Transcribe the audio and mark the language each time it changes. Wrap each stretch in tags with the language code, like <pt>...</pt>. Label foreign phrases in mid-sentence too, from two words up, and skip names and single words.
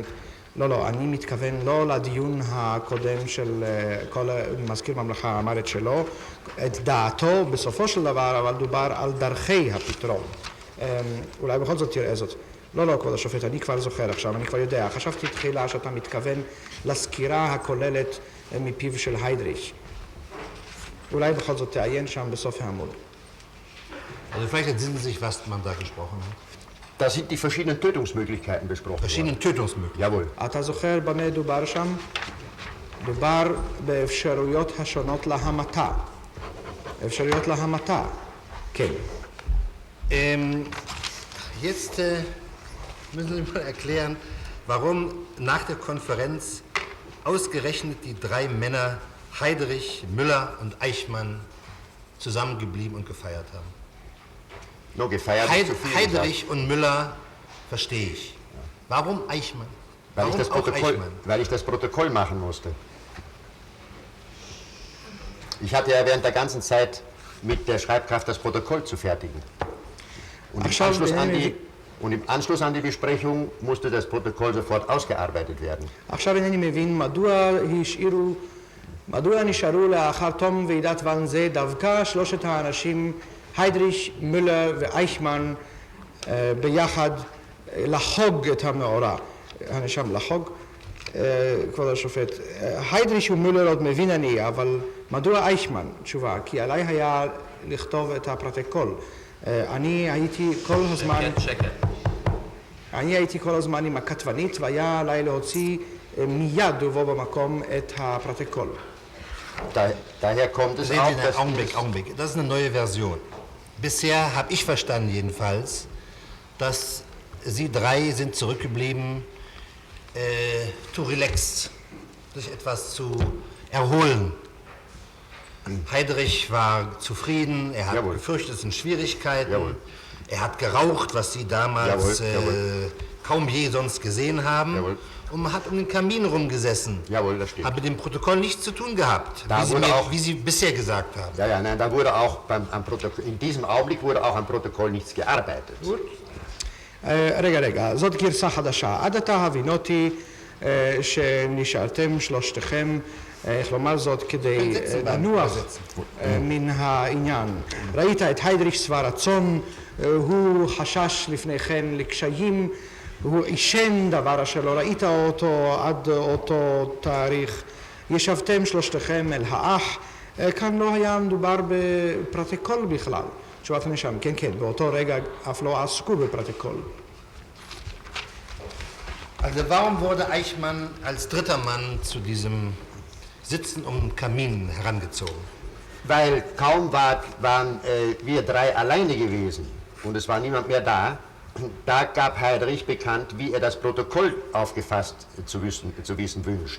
<he>לא, אני מתכוון לא לדיון הקודם של כל מזכיר ממלכה אמר את שלו, את דעתו בסופו של דבר, אבל דובר על דרכי הפתרון. אולי בכל זאת תראה זאת. לא, כבוד השופט, אני כבר זוכר עכשיו, אני כבר יודע. חשבתי תחילה שאתה מתכוון לסקירה הכוללת מפיו של היידריך. אולי בכל זאת תעיין שם בסוף העמוד.</he> <de>Also vielleicht entsinnen Sie sich, was man da gesprochen hat. Da sind die verschiedenen Tötungsmöglichkeiten besprochen Verschiedenen Tötungsmöglichkeiten. Jawohl.</de> <he>אתה זוכר במה דובר שם? דובר באפשרויות השונות להמתה. אפשרויות להמתה. כן.</he> <de>Jetzt müssen Sie mal erklären, warum nach der Konferenz ausgerechnet die drei Männer Heydrich, Müller und Eichmann zusammengeblieben und gefeiert haben. Nur gefeiert ist zu viel Heydrich und Müller verstehe ich. Warum Eichmann? Weil Warum ich das Protokoll machen musste. Ich hatte ja während der ganzen Zeit mit der Schreibkraft das Protokoll zu fertigen. Und im Anschluss an die Besprechung musste das Protokoll sofort ausgearbeitet werden.</de> <he>עכשיו אינני מבין מדוע נשארו לאחר תום ועידת ואן זה דווקא שלושת האנשים היידריך, מולר ואייכמן ביחד לחוג את המאורע. הנשם לחוג, כבוד השופט. היידריך ומולר עוד מבין אני, אבל מדוע אייכמן? תשובה, כי עליי היה לכתוב את הפרוטוקול. אני הייתי כל הזמן עם הכתבנית והיה עליי להוציא מיד ובו במקום את הפרוטוקול.</he> <de>Daher kommt es auch, dass Augenblick. Das ist eine neue Version. Bisher habe ich verstanden jedenfalls, dass Sie drei sind zurückgeblieben,</de> <en>to relax,</en> <de>sich etwas zu erholen. Heydrich war zufrieden, er hat befürchtet, es sind Schwierigkeiten. Jawohl. Er hat geraucht, was Sie damals kaum je sonst gesehen haben. Jawohl. Und man hat um den Kamin rumgesessen. Jawohl, das stimmt. Hat mit dem Protokoll nichts zu tun gehabt, wie Sie bisher gesagt haben. Nein, da wurde auch in diesem Augenblick wurde auch am Protokoll nichts gearbeitet. Gut.</de> <he>רגע, זאת גרסה חדשה. עד עתה הבינותי שנשארתם שלושתכם, איך לומר זאת, כדי לנוח מן העניין. ראית את היידריך שבע רצון, הוא חשש לפני כן לקשיים, הוא עישן דבר אשר לא ראית אותו עד אותו תאריך. ישבתם שלושתכם אל האח, כאן לא היה מדובר בפרוטוקול בכלל. תשובת הנשם, כן, באותו רגע אף לא עסקו בפרוטוקול.</he> <de>Also warum wurde Eichmann als dritter Mann zu diesem Sitzen um den Kamin herangezogen? Weil kaum waren wir drei alleine gewesen und es war niemand mehr da. Da gab Heydrich bekannt, wie er das Protokoll aufgefasst zu wissen wünscht.</de>